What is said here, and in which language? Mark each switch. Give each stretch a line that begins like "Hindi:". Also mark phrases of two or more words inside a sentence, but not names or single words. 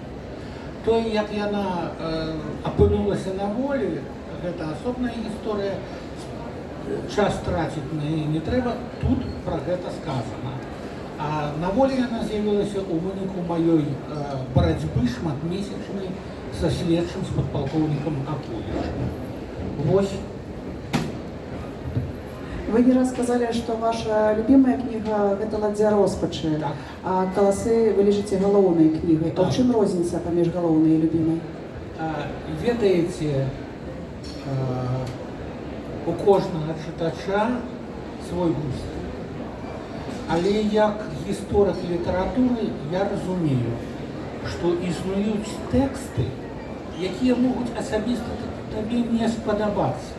Belarusian: Тое, як яна апынулася на волі, гэта асобная гісторыя, час траціць на яе не трэба, тут пра гэта сказана. А на волі яна з'явілася ў выніку маёй барацьбы шматмесячнай са следчым, з падпалкоўнікам Акулічым. Вось.
Russian: Вы не раз сказали, что ваша любимая книга – это «Ладдзя роспачы»,
Belarusian: так. А «Каласы» вы лічыце галоўнай кнігай. Так. А ў чым розніца паміж галоўнай і любімай? Ведаеце, у кожнага чытача свой густ. Але як гісторык літаратуры я разумею, што існуюць тэксты, якія могуць асабіста табе не спадабацца.